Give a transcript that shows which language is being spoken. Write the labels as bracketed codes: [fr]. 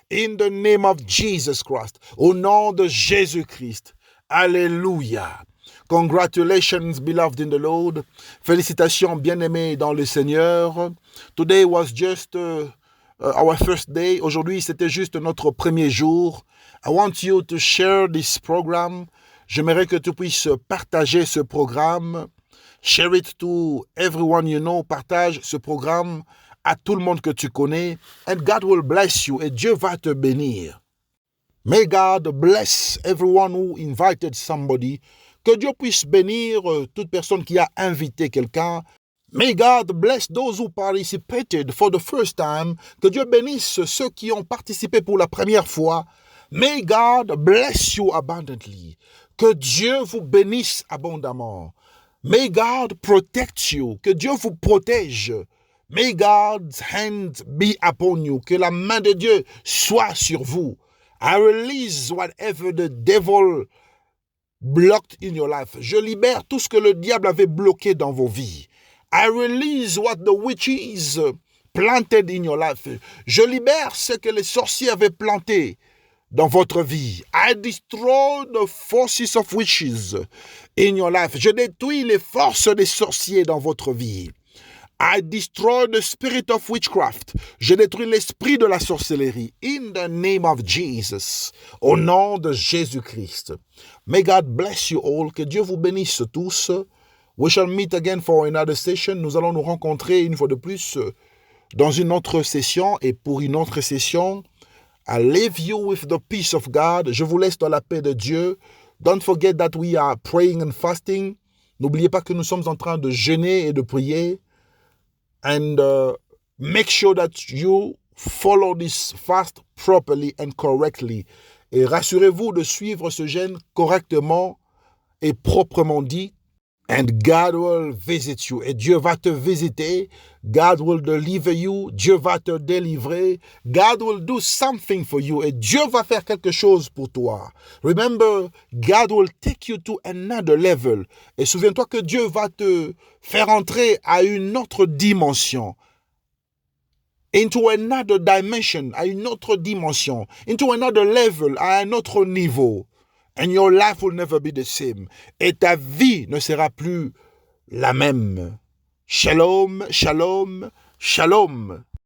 [en] In the name of Jesus Christ. [fr] Au nom de Jésus-Christ. [en] Alléluia. Congratulations, beloved in the Lord. [fr] Félicitations, bien-aimés dans le Seigneur. [en] Today was just our first day. [fr] Aujourd'hui, c'était juste notre premier jour. [en] I want you to share this program. [fr] J'aimerais que tu puisses partager ce programme. [en] Share it to everyone you know. [fr] Partage ce programme à tout le monde que tu connais. [en] And God will bless you. Et Dieu va te bénir. May God bless everyone who invited somebody. [fr] Que Dieu puisse bénir toute personne qui a invité quelqu'un. [en] May God bless those who participated for the first time. [fr] Que Dieu bénisse ceux qui ont participé pour la première fois. [en] May God bless you abundantly. [fr] Que Dieu vous bénisse abondamment. [en] May God protect you. [fr] Que Dieu vous protège. [en] May God's hand be upon you. [fr] Que la main de Dieu soit sur vous. [en] I release whatever the devil blocked in your life. [fr] Je libère tout ce que le diable avait bloqué dans vos vies. [en] I release what the witches planted in your life. [fr] Je libère ce que les sorciers avaient planté dans votre vie. [en] I destroy the forces of witches in your life. [fr] Je détruis les forces des sorciers dans votre vie. [en] I destroy the spirit of witchcraft. [fr] Je détruis l'esprit de la sorcellerie. [en] In the name of Jesus. [fr] Au nom de Jésus-Christ. [en] May God bless you all. [fr] Que Dieu vous bénisse tous. [en] We shall meet again for another session. [fr] Nous allons nous rencontrer une fois de plus dans une autre session. Et pour une autre session, [en] I leave you with the peace of God. [fr] Je vous laisse dans la paix de Dieu. [en] Don't forget that we are praying and fasting. [fr] N'oubliez pas que nous sommes en train de jeûner et de prier. [en] And make sure that you follow this fast properly and correctly. [fr] Et rassurez-vous de suivre ce jeûne correctement et proprement dit. [en] And God will visit you. [fr] Et Dieu va te visiter. [en] God will deliver you. [fr] Dieu va te délivrer. [en] God will do something for you. [fr] Et Dieu va faire quelque chose pour toi. [en] Remember, God will take you to another level. [fr] Et souviens-toi que Dieu va te faire entrer à une autre dimension. [en] Into another dimension, [fr] à une autre dimension. [en] Into another level, [fr] à un autre niveau. [en] And your life will never be the same. [fr] Et ta vie ne sera plus la même. [en] Shalom, shalom, shalom.